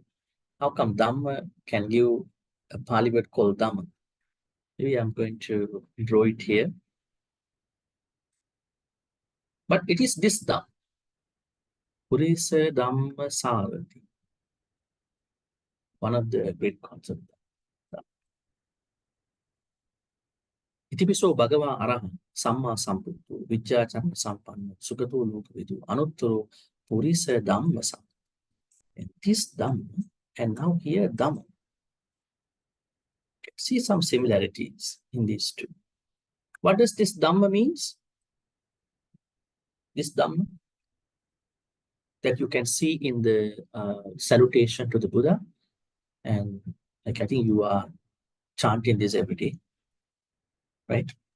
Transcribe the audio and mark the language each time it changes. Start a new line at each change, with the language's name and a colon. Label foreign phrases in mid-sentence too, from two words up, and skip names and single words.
English: How come Dhamma can give a Pali word called Dhamma? Maybe I'm going to draw it here. But it is this Dhamma.
Pali: Purisa Dhamma Sarati.
English: One of the great concepts.
Pali: Itipiso Bhagava Arahan Samma Samputtu Vijjacana Sampanna Sugato Lokavidu Anuttaro Purisa Dhamma Sam.
English: And this Dhamma, and now here Dhamma. See some similarities in these two. What does this Dhamma means? This Dhamma that you can see in the salutation to the Buddha, and like I think you are chanting this every day, right?